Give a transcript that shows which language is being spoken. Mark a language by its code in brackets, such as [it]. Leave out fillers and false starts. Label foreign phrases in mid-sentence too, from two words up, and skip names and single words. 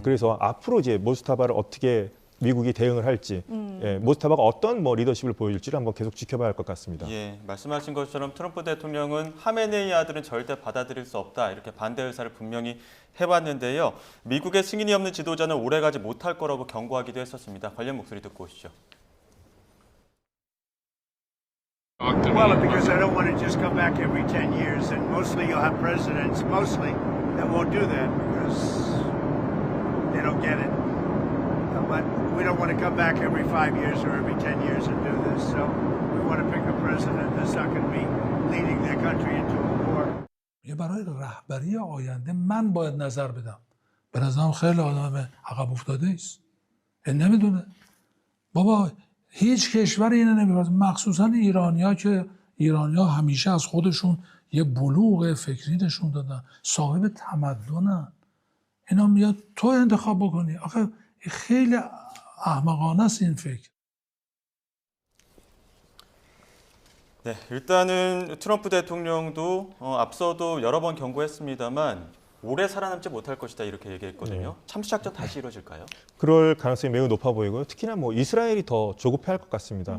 [ko] 그래서 앞으로 이제 모스타바를 어떻게 미국이 대응을 할지, 모스타바가 어떤 뭐 리더십을 보여줄지를 한번 계속 지켜봐야 할 것 같습니다. 예, 말씀하신 것처럼 트럼프 대통령은 하메네이 아들은 절대 받아들일 수 없다 이렇게 반대 의사를 분명히 해봤는데요. 미국의 승인이 없는 지도자는 오래가지 못할 거라고 경고하기도 했었습니다. 관련 목소리 듣고 오시죠. [en] Well, because I don't want to just come back every 10 years, and mostly you'll have presidents, mostly, that won't do that because they don't get it. But we don't want to come back every 5 years or every 10 years and do this. So we want to pick a president that's not going to be leading their country into a war. [fa] برای رهبری آینده من باید نظر بدم. به نظرم خیلی آدم عقب افتاده است. نمیدونه. بابا هیچ کشور اینو نمی‌کنه، مخصوصا ایرانی‌ها که ایرانی‌ها همیشه از خودشون یه بلوغ فکری نشون دادن، صاحب تمدنن. اینا میاد تو انتخاب بکنی. آخه خیلی احمقانه است این فکر. [ko] 네, 일단은 트럼프 대통령도 앞서도 여러 번 경고했습니다만 오래 살아남지 못할 것이다 이렇게 얘기했거든요. 참수작전 다시 이루어질까요? 그럴 가능성이 매우 높아 보이고요. 특히나 뭐 이스라엘이 더 조급해할 것 같습니다.